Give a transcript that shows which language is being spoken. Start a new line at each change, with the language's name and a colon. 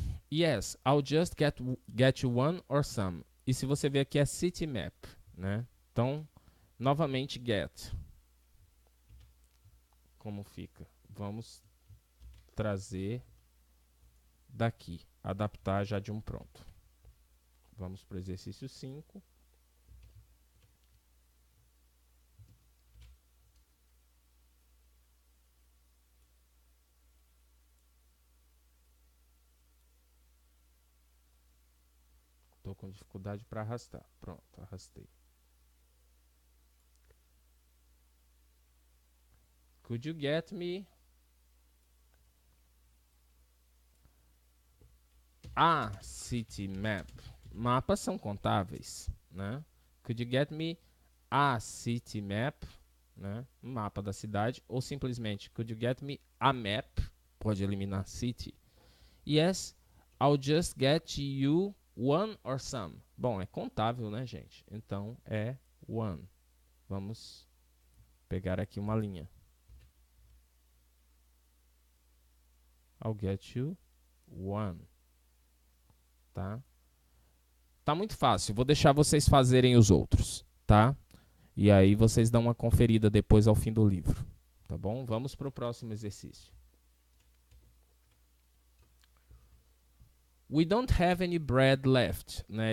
English: Yes, I'll just get you one or some.
Portuguese: E se você ver aqui é city map, né? Então, novamente get. Como fica? Vamos trazer daqui, adaptar já de um pronto. Vamos para o exercício 5. Estou com dificuldade para arrastar. Pronto, arrastei.
English: Could you get me a city map?
Portuguese: Mapas são contáveis, né?
English: Could you get me a city map, né?
Portuguese: Mapa da cidade, ou simplesmente
English: could you get me a map?
Portuguese: Pode eliminar city.
English: Yes, I'll just get you one or some.
Portuguese: Bom, é contável, né, gente? Então é one. Vamos pegar aqui uma linha.
English: I'll get you one.
Portuguese: Tá? Tá muito fácil. Vou deixar vocês fazerem os outros, tá? E aí vocês dão uma conferida depois ao fim do livro, tá bom? Vamos para o próximo exercício.
English: We don't have any bread left, né?